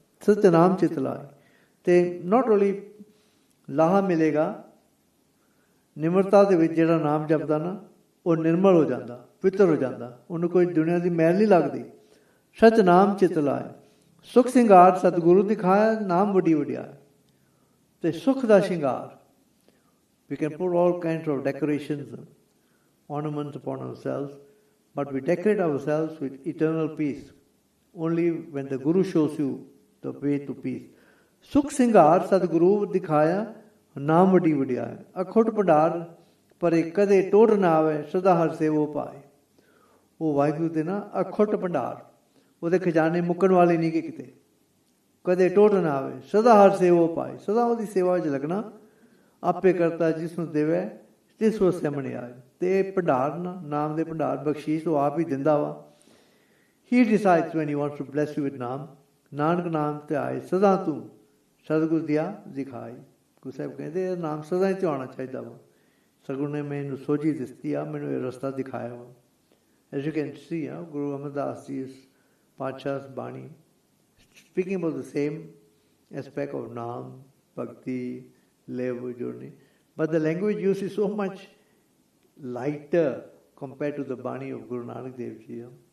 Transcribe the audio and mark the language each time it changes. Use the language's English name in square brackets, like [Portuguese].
[Punjabi] ਸਚ ਨਾਮ ਚਿਤ ਲਾਏ. ਤੇ ਨੋਟ ਓਨਲੀ ਲਾਹਾ ਮਿਲੇਗਾ, ਨਿਮਰਤਾ ਦੇ ਵਿੱਚ ਜਿਹੜਾ ਨਾਮ ਜਪਦਾ ਨਾ, ਉਹ ਨਿਰਮਲ ਹੋ ਜਾਂਦਾ, ਪਵਿੱਤਰ ਹੋ ਜਾਂਦਾ. ਉਹਨੂੰ ਕੋਈ ਦੁਨੀਆ ਦੀ ਮੈਲ ਨਹੀਂ ਲੱਗਦੀ. ਸਚ ਨਾਮ ਚਿਤ ਲਾਏ. ਸੁਖ ਸਿੰਗਾਰ ਸਤਿਗੁਰੂ ਦਿਖਾਇਆ, ਨਾਮ ਵੱਡੀ ਵਡਿਆਈ. ਤੇ ਸੁਖ ਦਾ ਸ਼ਿੰਗਾਰ. [English] We can put all kinds of decorations, ornaments upon ourselves, but we decorate ourselves with eternal peace only when the Guru shows you the way to peace. [Punjabi] Sukh Singhar Sadguru dikhaya, naam vadi vadiya. Akhut Pandar pare kade tod na aave, sada har se wo paaye. ਉਹ ਵਾਹਿਗੁਰੂ ਦੇ ਨਾ ਅਖੁੱਟ ਭੰਡਾਰ, ਉਹਦੇ ਖਜ਼ਾਨੇ ਮੁੱਕਣ ਵਾਲੇ ਨਹੀਂ ਕਿ ਕਿਤੇ, ਕਦੇ ਟੋਟ ਨਾ ਆਵੇ, ਸਦਾ ਹਰ ਸੇਵੋ ਪਾਏ, ਸਦਾ ਉਹਦੀ ਸੇਵਾ 'ਚ ਲੱਗਣਾ। ਆਪੇ ਕਰਤਾ ਜਿਸ ਨੂੰ ਦੇਵੇ ਤਿਸ ਉਹ ਸਾਹਮਣੇ ਆਏ। ਤੇ ਇਹ ਭੰਡਾਰ ਨਾਮ ਦੇ ਭੰਡਾਰ ਬਖਸ਼ੀਸ਼ ਉਹ ਆਪ ਹੀ ਦਿੰਦਾ ਵਾ। [English] He decides when he wants to bless you with naam. [Punjabi] ਨਾਨਕ ਨਾਮ ਤੇ ਆਏ ਸਦਾ ਤੂੰ ਸਤਿਗੁਰ ਦਿਆ ਦਿਖਾਈ। ਗੁਰੂ ਸਾਹਿਬ ਕਹਿੰਦੇ ਇਹ ਨਾਮ ਸਦਾ ਹੀ ਤੇ ਆਉਣਾ ਚਾਹੀਦਾ ਵਾ। ਸਤਿਗੁਰ ਨੇ ਮੈਨੂੰ ਸੋਝੀ ਦਿੱਤੀ ਆ, ਮੈਨੂੰ ਇਹ ਰਸਤਾ ਦਿਖਾਇਆ ਵਾ। [English] As you can see, Guru Amardas Ji's Paatshah's Bani, speaking about the same aspect of Naam, Bhakti, live journey. But the language used is so much lighter compared to the Bani of Guru Nanak Dev Ji.